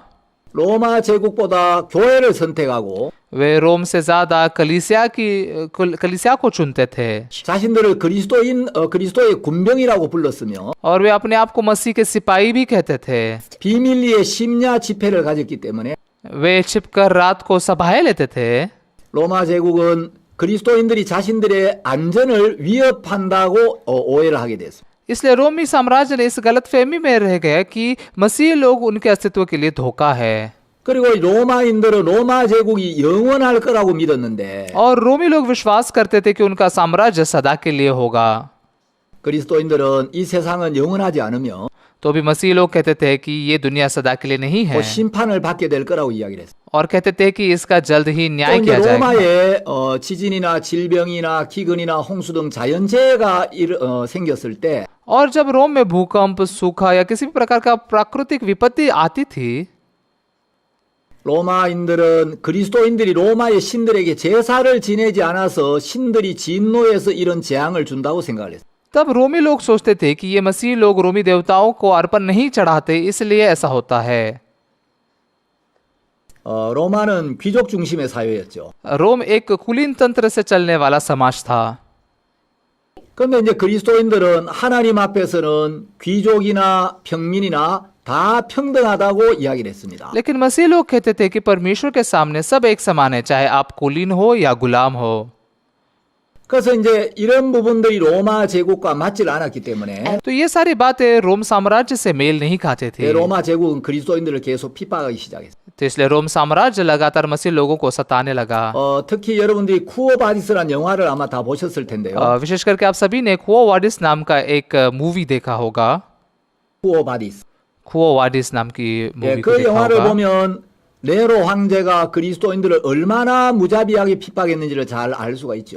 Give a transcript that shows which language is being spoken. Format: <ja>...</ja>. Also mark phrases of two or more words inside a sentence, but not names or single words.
<ko>로마 제국보다 교회를 선택하고</ko> <hi>वे रोम से ज्यादा कलीसिया को चुनते थे</hi> <ko>자신들을 그리스도의 군병이라고 불렀으며</ko> <hi>और वे अपने आप को मसीह के सिपाही भी कहते थे।</hi> <ko>비밀리에 심야 집회를 가졌기 때문에</ko> <hi>वे छिपकर रात को सभाएं लेते थे।</hi> <ko>로마 제국은 그리스도인들이 자신들의 안전을 위협한다고 오해를 하게 됐습니다.</ko> <hi>इसलिए रोमी साम्राज्य ने इस गलतफहमी में रह गए कि मसीह लोग उनके अस्तित्व के लिए धोखा है।</hi> <ko>그리고 로마인들은 로마 제국이 영원할 거라고 믿었는데</ko> <hi>और रोमी लोग विश्वास करते थे कि उनका साम्राज्य सदा के लिए होगा।</hi> <ko>그리스도인들은 이 세상은 영원하지 않으며</ko> <hi>तो भी मसीह लोग कहते थे कि ये दुनिया सदा के लिए नहीं है</hi> <ko>곧 심판을 받게 될 거라고 이야기를 했어요.</ko> <hi>और कहते थे कि इसका जल्द ही</hi> <ko>또</ko> <hi>न्याय</hi> <ko>이제</ko> <hi>किया जाएगा।</hi> <ko>로마에 지진이나 질병이나 기근이나 홍수 등 자연재해가 생겼을 때</ko> <hi>और जब रोम में भूकंप, सूखा या किसी भी प्रकार का प्राकृतिक विपत्ति आती थी</hi> <ko>로마인들은 그리스도인들이 로마의 신들에게 제사를 지내지 않아서 신들이 진노해서 이런 재앙을 준다고 생각을 했어요.</ko> <hi>तब रोमी लोग सोचते थे कि ये मसीह लोग रोमी देवताओं को अर्पण नहीं चढ़ाते, इसलिए ऐसा होता है।</hi> <ko>로마는 귀족 중심의 사회였죠.</ko> <hi>रोम एक कुलीन तंत्र से चलने वाला समाज था।</hi> <ko>그런데 이제 그리스도인들은 하나님 앞에서는 귀족이나 평민이나 다 평등하다고 이야기를 했습니다.</ko> <hi>लेकिन मसीह लोग कहते थे कि परमेश्वर के सामने सब एक समान है, चाहे आप कुलीन हो या गुलाम हो।</hi> <ko>그래서 이제 이런 부분들이 로마 제국과 맞질 않았기 때문에</ko> <hi>तो ये सारी बातें रोम साम्राज्य से मेल नहीं खाते थे।</hi> <ko>로마 제국은 그리스도인들을 계속 핍박하기 시작했어요.</ko> <hi>तो इसलिए रोम साम्राज्य लगातार मसीह लोगों को सताने लगा।</hi> <ko>특히 여러분들이 쿠오바디스라는 영화를 아마 다 보셨을 텐데요.</ko> <hi>विशेष करके आप सभी ने कुओ वाडिस नाम का एक मूवी देखा होगा।</hi> <ko>쿠오바디스.</ko> <hi>कुओ वाडिस नाम की मूवी को</hi> <ko>그</ko> <hi>देखा</hi> <ko>영화를</ko> <hi>होगा।</hi> <ko>보면 네로 황제가 그리스도인들을 얼마나 무자비하게 핍박했는지를 잘 알 수가 있죠.</ko>